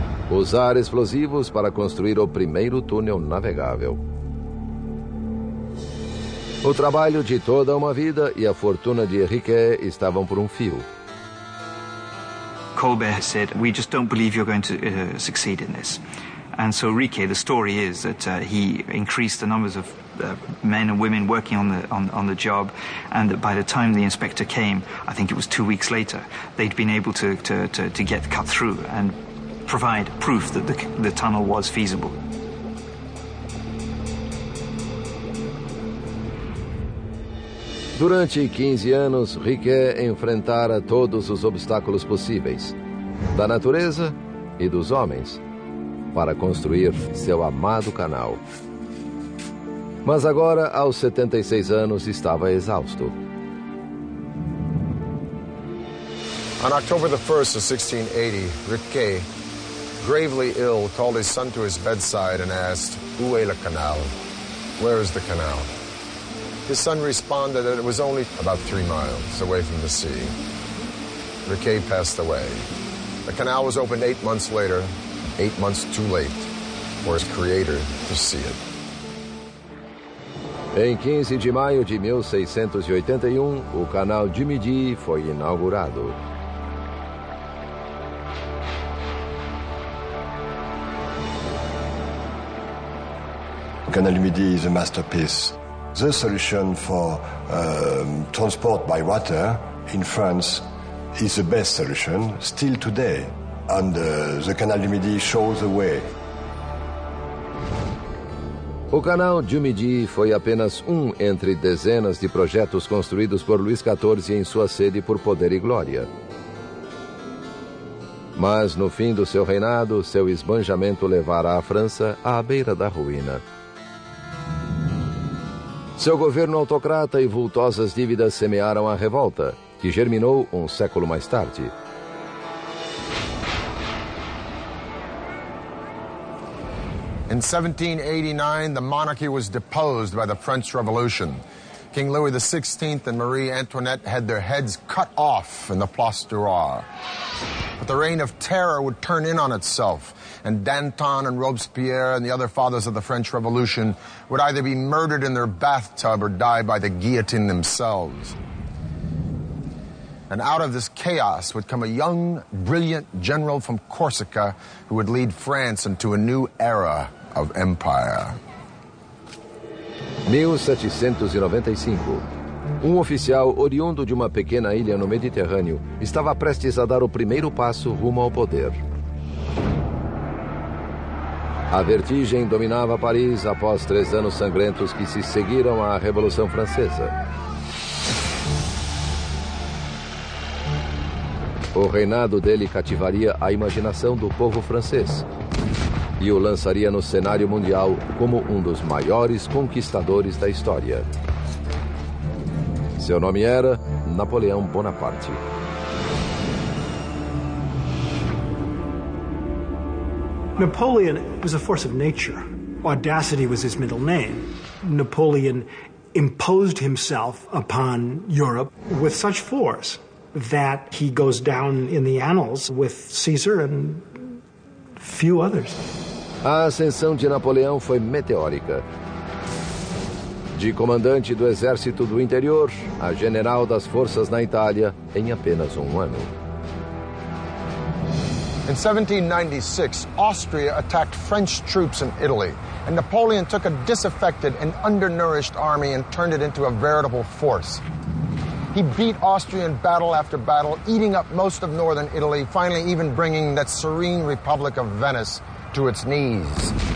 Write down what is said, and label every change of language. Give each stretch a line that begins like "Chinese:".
Portuguese: Usar explosivos para construir o primeiro túnel navegável. O trabalho de toda uma vida e a fortuna de Riquet estavam por um fio.
English: Colbert said, "We just don't believe you're going to succeed in this." And so Riquet, the story is that he increased the numbers of men and women working on the job, and that by the time the inspector came, I think it was 2 weeks later, they'd been able to get cut through and provide proof that the tunnel was feasible.
Portuguese: Durante 15 anos, Riquet enfrentara todos os obstáculos possíveis, da natureza e dos homens, para construir seu amado canal. Mas agora, aos 76 anos, estava exausto.
English: On October the 1st of 1680, Riquet, gravely ill, called his son to his bedside and asked,
French: "Où est le canal?"
English: Where is the canal? His son responded that it was only about 3 miles away from the sea. Riquet passed away. The canal was opened 8 months later, 8 months too late for his creator to see it.
Portuguese: Em 15 de maio de 1681, o Canal du Midi foi inaugurado.
English: Canal du Midi is a masterpiece. The solution for transport by water in France is the best solution still today, and the Canal du Midi shows the way.
Portuguese: O Canal du Midi foi apenas um entre dezenas de projetos construídos por Luís XIV em sua sede por poder e glória. Mas no fim do seu reinado, seu esbanjamento levara a França à beira da ruína. Seu governo autocrata e vultosas dívidas semearam a revolta, que germinou um século mais tarde.
English: In 1789, the monarchy was deposed by the French Revolution. King Louis XVI and Marie Antoinette had their heads cut off in the Place du Roi. But the reign of terror would turn in on itself, and Danton and Robespierre and the other fathers of the French Revolution would either be murdered in their bathtub or die by the guillotine themselves. And out of this chaos would come a young, brilliant general from Corsica who would lead France into a new era of empire. 1795.
Portuguese: Oficial oriundo de uma pequena ilha no Mediterrâneo estava prestes a dar o primeiro passo rumo ao poder. A vertigem dominava Paris após 3 anos sangrentos que se seguiram à Revolução Francesa. O reinado dele cativaria a imaginação do povo francês e o lançaria no cenário mundial como um dos maiores conquistadores da história. Seu nome era Napoleão Bonaparte.
English: Napoleon was a force of nature. Audacity was his middle name. Napoleon imposed himself upon Europe with such force that he goes down in the annals with Caesar and few others.
Portuguese: A ascensão de Napoleão foi meteórica. De comandante do exército do interior a general das forças na Itália em apenas um ano.
English: In 1796, Austria attacked French troops in Italy, and Napoleon took a disaffected and undernourished army and turned it into a veritable force. He beat Austria in battle after battle, eating up most of northern Italy, finally even bringing that serene Republic of Venice to its knees.